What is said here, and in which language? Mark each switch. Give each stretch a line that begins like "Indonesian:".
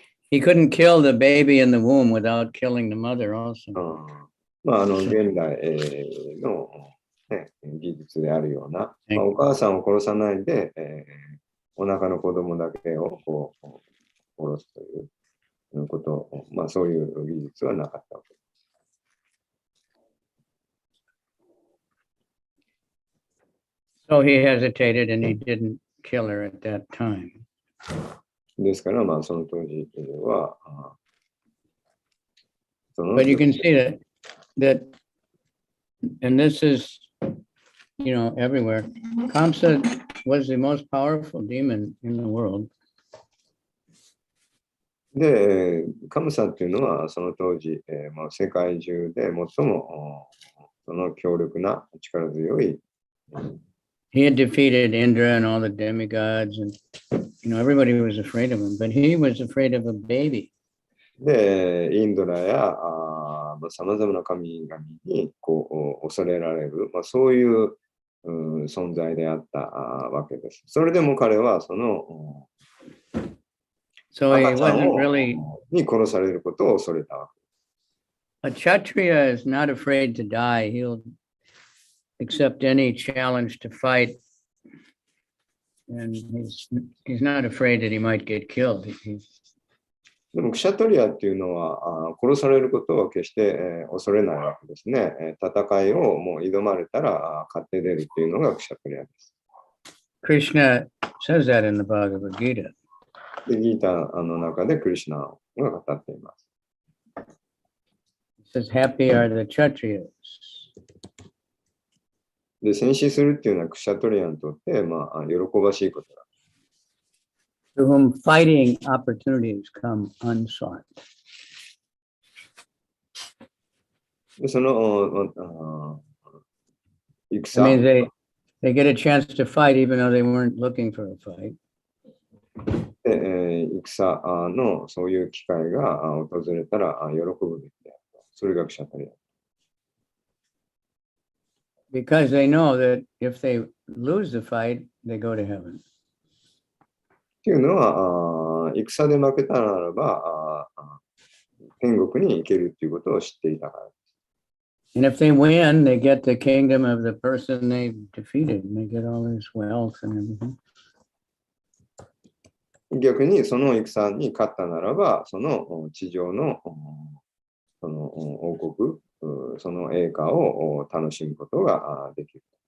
English: He couldn't kill the baby in the womb without killing the mother also.
Japanese: 現代の、技術であるような、お母さんを殺さないで、お腹の子供だけを殺すということ、そういう技術はなかったわけです。
English: So he hesitated and he didn't kill her at that time.
Japanese: ですから、その当時は、
English: But you can see that, and this is, everywhere. Kamsa was the most powerful demon in the world.
Japanese: で、カムサっていうのは、その当時、世界中で最もその強力な力強い。
English: He had defeated Indra and all the demigods, and everybody was afraid of him, but he was afraid of a baby.
Japanese: で、インドラやさまざまな神々に恐れられる、そういう、存在であったわけです。それでも彼はその赤ちゃんに殺されることを恐れたわけです。
English: A Kshatriya is not afraid to die. He'll accept any challenge to fight, and he's not afraid that he might get killed.
Japanese: でもクシャトリアっていうのは殺されることを決して恐れないわけですね。戦いをもう挑まれたら勝って出るっていうのがクシャトリアです。
English: Krishna says that in the Bhagavad Gita.
Japanese: で、ギータの中でクリシュナが語っています。
English: He says, happy are the Kshatriyas.
Japanese: で、戦死するっていうのはクシャトリアにとって喜ばしいことだ。
English: To whom fighting opportunities come unsought.
Japanese: その戦
English: I mean, they get a chance to fight even though they weren't looking for a fight.
Japanese: で、戦のそういう機会が訪れたら喜ぶべきであると。それがクシャトリア。
English: Because they know that if they lose the fight, they go to heaven.
Japanese: っていうのは、戦で負けたならば、天国に行けるっていうことを知っていたから。
English: And if they win, they get the kingdom of the person they defeated, and they get all this wealth and everything.
Japanese: 逆にその戦に勝ったならば、その地上のその王国、その栄華を楽しむことができる。